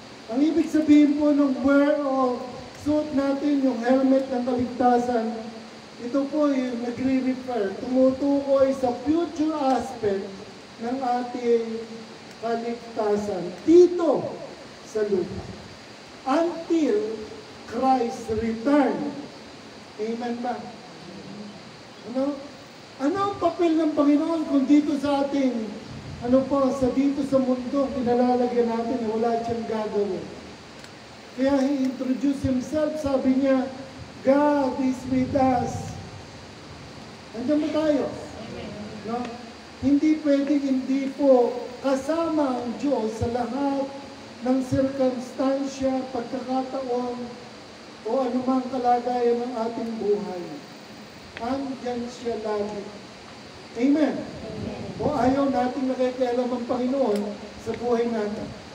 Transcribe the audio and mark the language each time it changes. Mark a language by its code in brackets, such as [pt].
[tl] Ang ibig sabihin po ng wear o suot natin yung helmet ng kaligtasan, ito po yung nagre-refer, tumutukoy sa future aspect ng ating kaligtasan dito sa lupa. [en] Until Christ return. [tl] Amen ba? Ano? Ano ang papel ng Panginoon kung dito sa ating, sa dito sa mundo, pinalalagyan natin na wala siyang gagawin. Kaya He introduced Himself, sabi niya, [en] God is with us. [tl] Andiyan ba tayo? No? Hindi pwedeng hindi po kasama ang Diyos sa lahat ng sirkumstansya, pagkakataon, o anumang kalagayan ng ating buhay. Andyan siya lagi. Amen. O ayaw nating nakikialam ang Panginoon sa buhay natin.